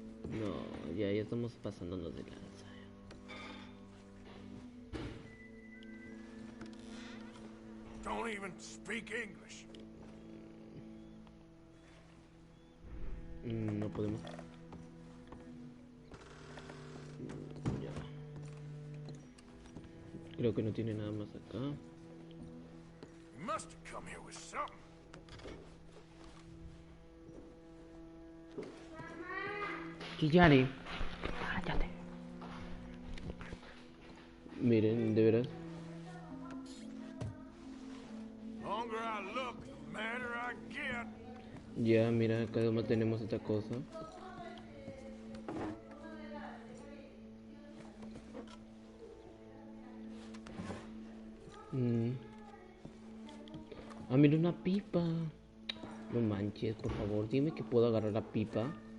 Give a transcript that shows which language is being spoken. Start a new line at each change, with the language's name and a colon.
Spanish: No, ya estamos pasándonos de lanza.
English: Don't even speak English.
Spanish: No podemos. Ya. Creo que no tiene nada más acá.
English: You must have come here with something.
Spanish: Kiyari. Cállate. Miren, de veras.
English: Longer I look, the madder I get.
Spanish: Ya, mira, cada uno tenemos esta cosa. Ah, mira, una pipa. No manches, por favor, dime que puedo agarrar la pipa.